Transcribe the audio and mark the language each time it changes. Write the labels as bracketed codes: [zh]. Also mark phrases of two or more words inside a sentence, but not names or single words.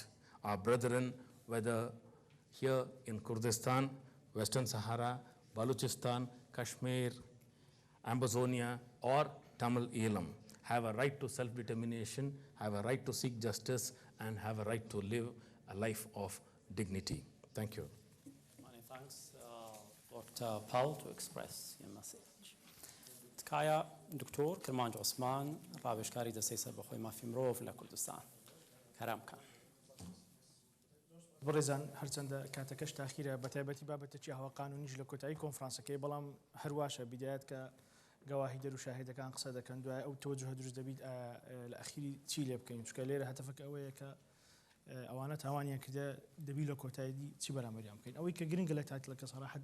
[en] Our brethren, whether here in Kurdistan, Western Sahara, Balochistan, Kashmir, Amazonia, or Tamil Eelam, have a right to self-determination, have a right to seek justice, and have a right to live a life of dignity. Thank you. Many thanks, Dr. Paul, to express your message. [ckb] تکایە دکتۆر کرمانج عوسمان ڕاوێژکاری دەستەی سەربەخۆی مافی مرۆڤ لە کوردستان کەرام کە بڕێزان هەرچەندە کاتەکەش تاخیرە بە تایبەتی بابەتێکی هەواقانونیش لە کۆتایی کۆنفرانسەکەی بەڵام هەرواشە بیدایەت کە گەواهی دەر و شاهێدەکان قسە دەکەن دوای ئەو تۆجه دروست دەبیت لە ئەخیری چی لێ بکەین چکە لێرە هەتەفەکە ئەوەیە کە ئەوانە تاوانیان کردە دەبی لە کۆتاییدی چی بەرامبەریان بکەین ئەوەی کە گرنگە لە تایتڵەکە سەراحەت